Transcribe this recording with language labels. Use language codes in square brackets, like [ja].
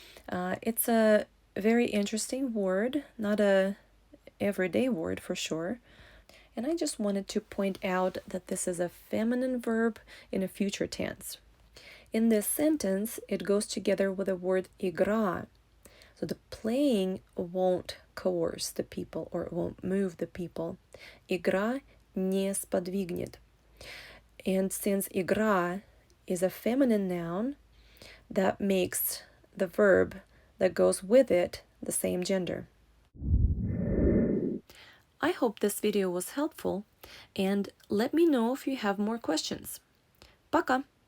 [en] It's a very interesting word, not a everyday word for sure. And I just wanted to point out that this is a feminine verb in a future tense. In this sentence, it goes together with the word igra. So the playing won't coerce the people or it won't move the people. [ru] Igra не сподвигнет. [en] And since igra is a feminine noun, that makes the verb that goes with it the same gender. I hope this video was helpful, and let me know if you have more questions. [ru] Пока!